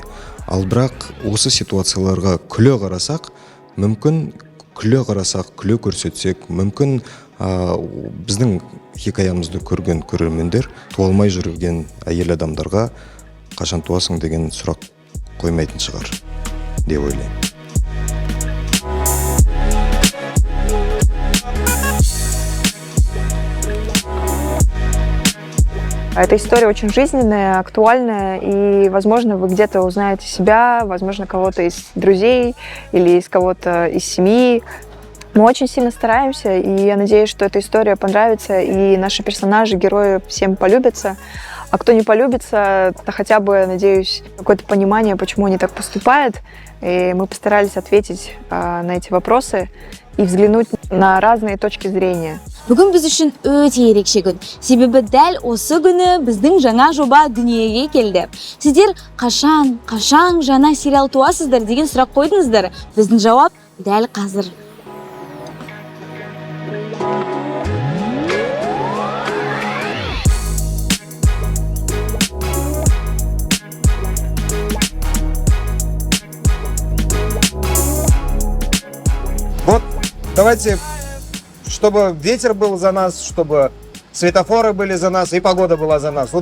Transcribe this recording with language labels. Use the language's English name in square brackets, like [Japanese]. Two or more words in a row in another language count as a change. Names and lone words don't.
[Kazakh] Ал бірақ осы ситуацияларға күле қарасақ, күле көрсетсек, мүмкін біздің хикаямызды көрген көрермендер туалмай жүрген әйел адамдарға қашан туасың деген сұрақ қоймайтын шығар деп ойлаймын. [Russian] Эта история очень жизненная, актуальная, и, возможно, вы где-то узнаете себя, возможно, кого-то из друзей или из кого-то из семьи. Мы очень сильно стараемся, и я надеюсь, что эта история понравится, и наши персонажи, герои всем полюбятся. А кто не полюбится, то хотя бы, надеюсь, какое-то понимание, почему они так поступают. И мы постарались ответить на эти вопросы и взглянуть на разные точки зрения. [Kazakh] Бүгін біз үшін өте ерекше күн. Себебі дәл осы күні біздің жаңа жоба дүниеге келді. Сіздер қашан жаңа сериал туасыздар деген сұрақ қойдыңыздар. Біздің жауап дәл қазір. [Russian] Вот, давайте, чтобы ветер был за нас, чтобы светофоры были за нас и погода была за нас.